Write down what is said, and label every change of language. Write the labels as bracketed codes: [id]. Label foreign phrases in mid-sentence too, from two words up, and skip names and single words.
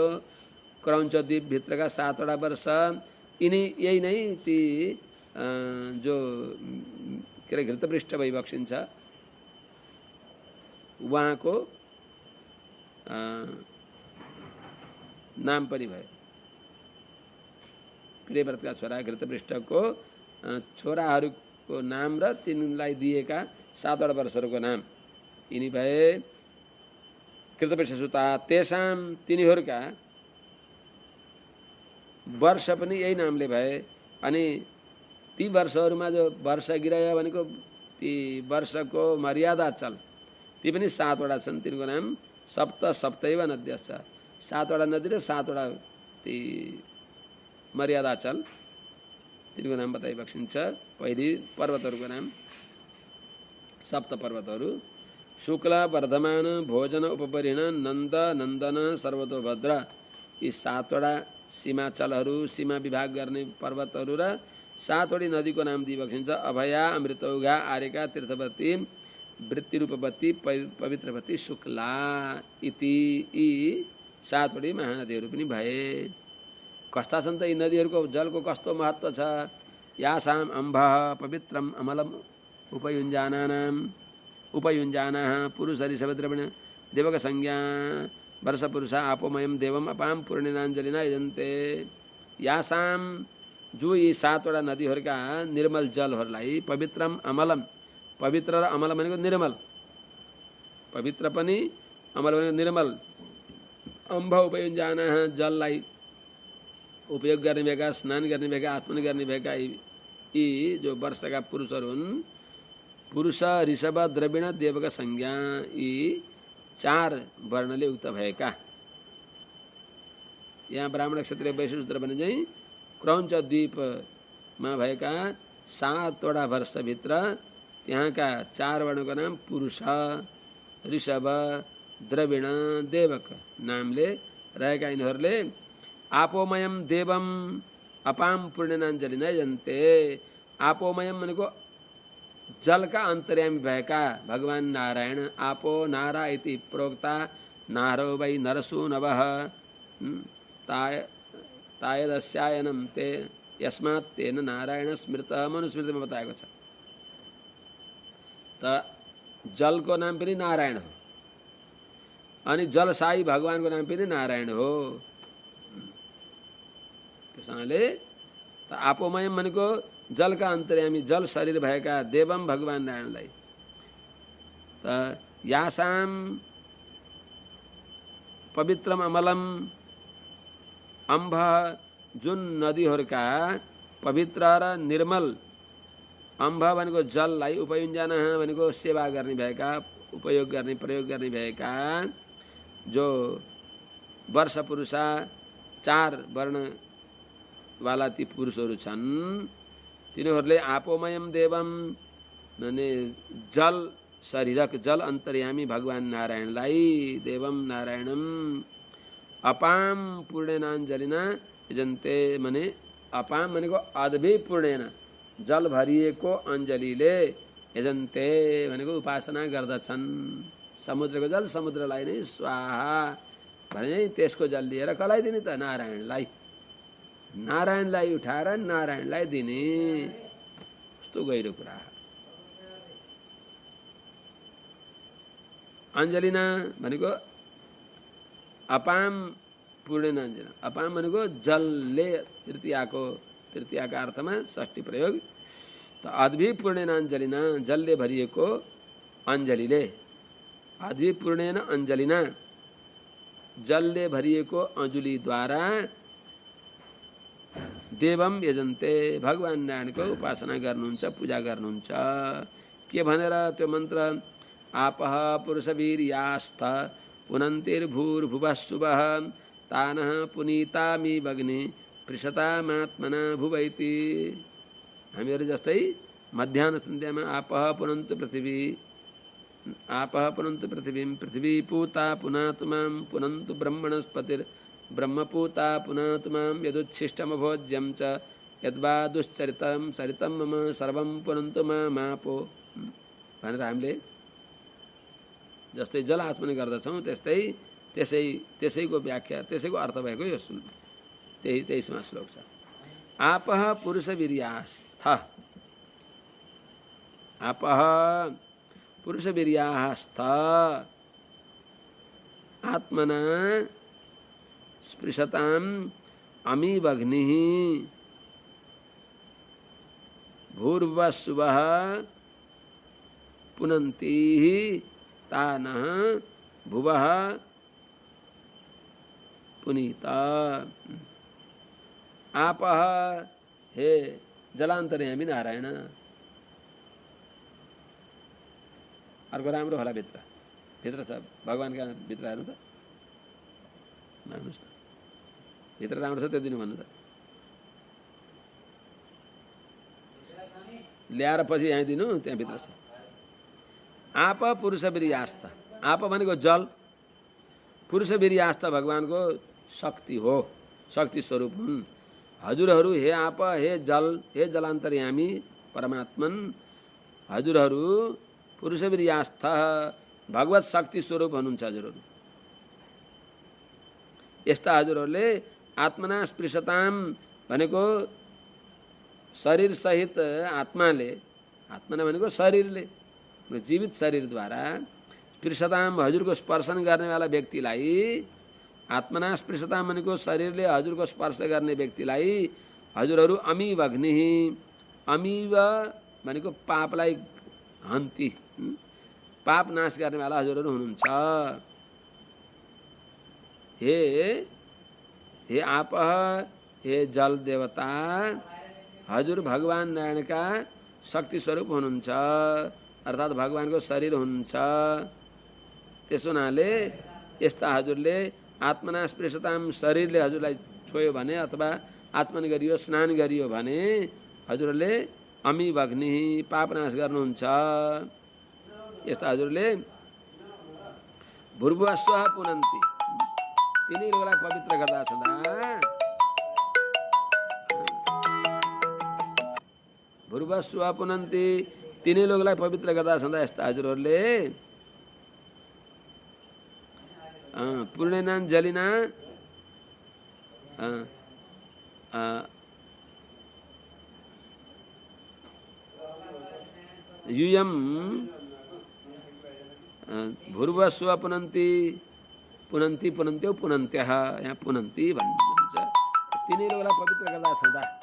[ne] क्रौञ्च द्वीपभित्रका 7 वटा वर्ष यही नै ती जो के अरे घृतपृष्ठ भइबक्सिन्छ उहाँको नाम पनि भयो। प्रियव्रतका छोरा घृतपृष्ठको छोराहरूको नाम र तिनलाई दिएका 7 वटा वर्षहरूको नाम यिनी भए घृतपृष्ठ सुता। तेषां तिनीहरूका वर्ष पनि यही नामले भए अनि ती वर्षहरूमा जो वर्ष गिरय भनेको ती वर्षको मर्यादा चल ती पनि 7 वटा छन्। तिनको नाम [sa] सप्तैव नद्यश्च [ne] 7 वटा नदी र 7 वटा ती मर्यादा चल तिनको नाम बताइबक्सिन्छ। पहिली पर्वतहरूको नाम सप्त पर्वतहरू शुक्ल वर्धमान भोजन उपपरिण नन्द नन्दन सर्वतोभद्र यी 7 वटा सीमाचलहरू सीमा विभाग गर्ने पर्वतहरू र 7 वटी नदीको नाम दिइबक्सिन्छ। अभया अमृतौघा आर्यका तीर्थवती वृत्तिरूपवती पवित्रवती शुक्ला इति यी 7 वटी महानदीहरू पनि भए। कस्ता छन् त यी नदीहरूको जलको कस्तो महत्त्व छ। [sa] यासाम अम्भः पवित्रम अमलम उपयुञ्जानाः पुरुष ऋषभद्रविण देवक संज्ञा वर्ष पुरुषा आपोमयम देवम अपाम पूर्णिनाञ्जलिना यजन्ते। [ne] यासाम जो यी 7 वटा नदीहरूका निर्मल जलहरूलाई [sa] पवित्रम अमलम [ne] पवित्र र अमल भनेको निर्मल पवित्र पनि अमल भनेको निर्मल [sa] अम्भ उपयुञ्जानाः [ne] जललाई उपयोग गर्ने भएका स्नान गर्ने भएका आत्मन गर्ने भएका यी जो वर्षका पुरुषहरू हुन् पुरुष ऋषभ द्रविण देवक संज्ञा यी 4 वर्णले उक्त भएका। यहाँ ब्राह्मण क्षत्रिय वैश्य शूद्र भने चाहिँ क्रौञ्च द्वीपमा भएका 7 वटा वर्षभित्र त्यहाँका 4 वर्णको नाम पुरुष ऋषभ द्रविण देवक नामले रहेका यिनीहरूले [sa] आपोमयम देवम अपाम पूर्णेनाञ्जलि नयन्ते। [ne] आपोमयम भनेको जलका अन्तर्यामी भएका भगवान नारायण। [sa] आपो नारा इति प्रोक्ता नारो वै नरसो नवः तायदस्यायनम ते यस्मात् तेन नारायण स्मृतः [ne] मनुस्मृतिमा बताएको छ। त जलको नाम पनि नारायण हो अनि जलसाई भगवानको नाम पनि नारायण हो। त्यसैले त आपोमयम भनेको जलका अन्तर्यामी जल शरीर भएका देवम भगवान नारायणलाई। त [sa] यासाम पवित्रम अमलम अम्भ [ne] जुन नदीहरूका पवित्र र निर्मल, अम्भ भनेको जललाई, उपयुञ्जन भनेको सेवा गर्ने भएका, उपयोग गर्ने, प्रयोग गर्ने भएका जो वर्ष पुरुषा 4 वर्णवाला ती पुरुषहरू छन् तिनीहरूले [sa] आपोमयम देवम [ne] भने जल शरीरक जल अन्तर्यामी भगवान नारायणलाई [sa] देवम नारायणम अपाम पूर्णेनाञ्जलिना यजन्ते। [ne] मने अपाम भनेको [sa] अद्भि पूर्णेन [ne] जल भरिएको अञ्जलीले यजन्ते भनेको उपासना गर्दछन्। समुद्रको जल समुद्रलाई नै स्वाहा भने त्यसको जल लिएर कसलाई दिने त? नारायणलाई। नारायणलाई उठाएर नारायणलाई दिने, कस्तो गहिरो कुरा। [sa] अञ्जलिना भनेको अपाम पूर्णेनाञ्जलिना। [ne] अपाम भनेको जलले, तृतीयाका अर्थमा षष्ठी प्रयोग। त [sa] अद्भि पूर्णेनाञ्जलिना [ne] जलले भरिएको अञ्जलीले, [sa] अद्भि पूर्णेन अञ्जलिना [ne] जलले भरिएको अञ्जुलीद्वारा [sa] देवम यजन्ते [ne] भगवान नारायणको उपासना गर्नुहुन्छ, पूजा गर्नुहुन्छ। के भनेर त्यो मन्त्र? [sa] आपः पुरुषवीर्यास्थ पुनन्तिर्भूर्भुवस्सुवः तानः पुनीतामिवग्नि पृषतामात्मना भुवैति। [ne] हामीहरू जस्तै मध्याह्न सन्ध्यामा [sa] आपः पुनन्तु पृथिवी, आपः पुनन्तु पृथिवीं पृथिवी पूता पुनातु मां पुनन्तु ब्रह्मपूता पुनातु मां यदुच्छिष्टमभोज्यं च यद्वा दुश्चरितं सरितं मम सर्वं पुनन्तु मामापो [ne] भनेर हामीले जस्तै जल आचमन गर्दछौँ त्यस्तै त्यसैको व्याख्या, त्यसैको अर्थ भएको यो तेईसमा श्लोक छ। [sa] आपः पुरुषवीर्यास्थ, आपः पुरुषवीर्यास्थ आत्मना स्पृशताम् अमीवग्निः भूर्वस्सुवः पुनन्तिः तानः भुवः पुनीता। [ne] आपः हे जलान्तर्यामी नारायण। अर्को राम्रो होला भित्र छ भगवानका भित्र हेर्नु त, मान्नुहोस् न भित्र राम्रो छ त्यो दिनु भन्नु त। ल्याएर पछि यहाँ दिनु, त्यहाँ भित्र छ। [sa] आप पुरुषवीर्यास्थ, [ne] आप भनेको जल, पुरुषवीर्यास्थ भगवानको शक्ति हो, शक्ति स्वरूप हुन्। हजुरहरू हे आप, हे जल, हे जलान्तर्यामी परमात्मन, हजुरहरू पुरुषवीर्यास्थ भगवत शक्ति स्वरूप हुनुहुन्छ। हजुरहरू यस्ता हजुरहरूले [sa] आत्मना स्पृशताम [ne] भनेको शरीर सहित आत्माले, आत्मा भनेको शरीरले, जीवित शरीरद्वारा स्पृशताम हजुरको स्पर्शन गर्नेवाला व्यक्तिलाई, [sa] आत्मना स्पृशताम [ne] भनेको शरीरले हजुरको स्पर्श गर्ने व्यक्तिलाई हजुरहरू [sa] अमीव अग्नि, [ne] अमीव भनेको पापलाई हन्ती, पाप नाश गर्नेवाला हजुरहरू हुनुहुन्छ। हे आप, हे जल देवता, हजुर भगवान नारायणका शक्ति स्वरूप हुनुहुन्छ, अर्थात् भगवानको शरीर हुनुहुन्छ। त्यसो हुनाले यस्ता हजुरले [sa] आत्मना स्पृशताम [ne] शरीरले हजुरलाई छोयो भने अथवा आत्मन गरियो, स्नान गरियो भने हजुरले [sa] अमीव अग्नि [ne] पाप नाश गर्नुहुन्छ। यस्ता हजुरले [sa] भूर्भुवस्सुवः पुनन्ति, [ne] तिनै लोकलाई पवित्र गर्दा सदा [sa] भूर्भुवस्सुव पुनन्ति [ne] तिनै लोकलाई पवित्र गर्दा सदा यस्ता हजुरहरूले पूर्णेनाञ्जलिना [sa] यूयम भूर्भुवस्सुव पुनन्ति पुनन्ति पुनन्त्यो पुनन्त्यः [ne] यहाँ पुनन्ति भन्नुहुन्छ तिनै लोकलाई पवित्र गर्दा सदा